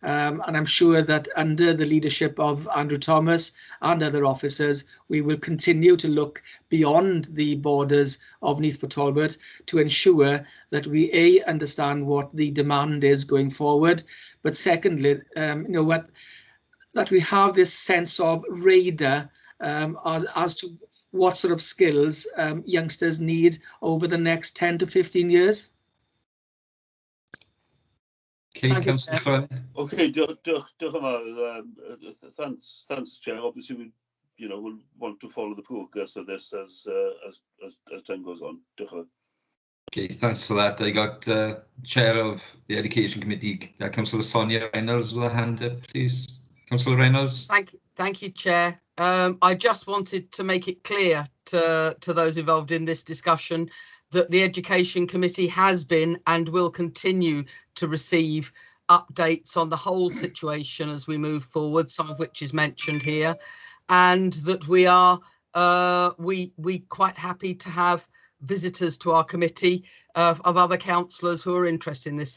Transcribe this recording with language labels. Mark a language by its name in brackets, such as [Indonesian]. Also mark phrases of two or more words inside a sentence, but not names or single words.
[English] And I'm sure that under the leadership of Andrew Thomas and other officers, we will continue to look beyond the borders of Neath Talbot to ensure that we understand what the demand is going forward, but secondly, that we have this sense of radar as to what sort of skills youngsters need over the next 10 to 15 years. Okay, Councillor Fry. [Welsh] Okay, diolch yn fawr. [English] Thanks, Chair. Obviously, we'll want to follow the progress of this as time goes on. [Welsh] Diolch yn fawr. [English] Okay, thanks for that. I got Chair of the Education Committee, Councillor Sonia Reynolds with a hand up, please. Councillor Reynolds. Thank you, Chair. I just wanted to make it clear to those involved in this discussion that the Education Committee has been and will continue to receive updates on the whole situation as we move forward, some of which is mentioned here, and that we are we quite happy to have visitors to our committee of other councillors who are interested in this.